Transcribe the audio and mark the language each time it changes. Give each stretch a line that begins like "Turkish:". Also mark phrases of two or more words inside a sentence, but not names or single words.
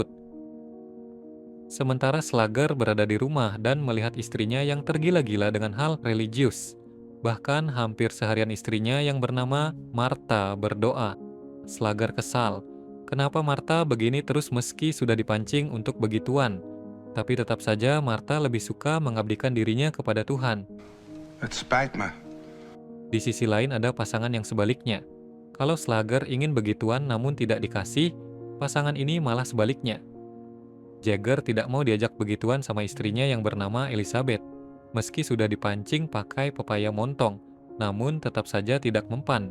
Indonesian: Sementara Slugger berada di rumah dan melihat istrinya yang tergila-gila dengan hal religius. Bahkan hampir seharian istrinya yang bernama Martha berdoa. Slugger kesal. Kenapa Martha begini terus meski sudah dipancing untuk begituan? Tapi tetap saja Martha lebih suka mengabdikan dirinya kepada Tuhan.
Dutch: Het spijt me.
Indonesian: Di sisi lain ada pasangan yang sebaliknya. Kalau Slugger ingin begituan namun tidak dikasih, pasangan ini malah sebaliknya. Jagger tidak mau diajak begituan sama istrinya yang bernama Elizabeth. Meski sudah dipancing pakai pepaya montong, namun tetap saja tidak mempan.